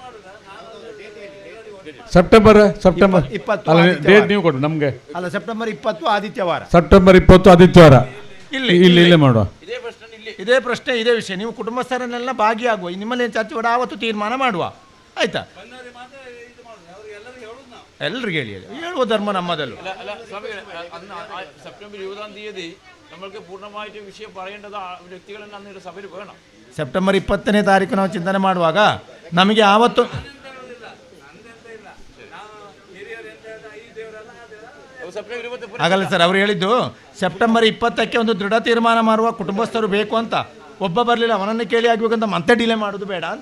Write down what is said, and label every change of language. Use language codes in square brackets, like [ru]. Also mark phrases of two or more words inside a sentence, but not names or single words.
[kn] ಸೆಪ್ಟೆಂಬರ್ ಅಲ್ಲ, ಡೇಟ್ ನೀವು ಕೊಡು ನಮಗೆ. ಅಲ್ಲ, ಸೆಪ್ಟೆಂಬರ್ 20 ಆದಿತ್ಯವಾರ. ಸೆಪ್ಟೆಂಬರ್ 20 ಆದಿತ್ಯವಾರ ಇಲ್ಲೇ ಮಾಡುವ. ಇದೇ ಪ್ರಶ್ನೆ, ಇದೇ ವಿಷಯ. ನೀವು ಕುಟುಂಬಸ್ಥರನ್ನೆಲ್ಲ ಭಾಗಿಯಾಗುವ, ನಿಮ್ಮಲ್ಲಿ ಚರ್ಚೆ ಮಾಡಿ ಆವತ್ತು ತೀರ್ಮಾನ ಮಾಡುವ, ಆಯ್ತಾ? എല്ലറിക്കും ಹೇಳುವ ಧರ್ಮ ನಮ್ಮದಲ್ಲೂ. [ml] സെപ്റ്റംബർ 20-ാം തീയതി നമ്മൾക്ക് പൂർണ്ണമായിട്ട് വിഷയം പറയേണ്ടത് വ്യക്തികളെല്ലാം അന്ന് സഭയിൽ വേണം. [kn] ಸೆಪ್ಟೆಂಬರ್ 20ನೇ ತಾರೀಕು ನಾವು ಚಿಂತನೆ ಮಾಡುವಾಗ ನಮಗೆ ಆವತ್ತು ಆಗಲ್ಲ ಸರ್. ಅವರು ಹೇಳಿದ್ದು ಸೆಪ್ಟೆಂಬರ್ 20ಕ್ಕೆ ಒಂದು ದೃಢ ತೀರ್ಮಾನ ಮಾಡುವ ಕುಟುಂಬಸ್ಥರು ಬೇಕು ಅಂತ. ಒಬ್ಬ ಬರಲಿಲ್ಲ, ಅವನನ್ನು ಕೇಳಿ ಆಗಬೇಕಂತ ಮತ್ತೆ ಡಿಲೇ ಮಾಡೋದು ಬೇಡ ಅಂತ.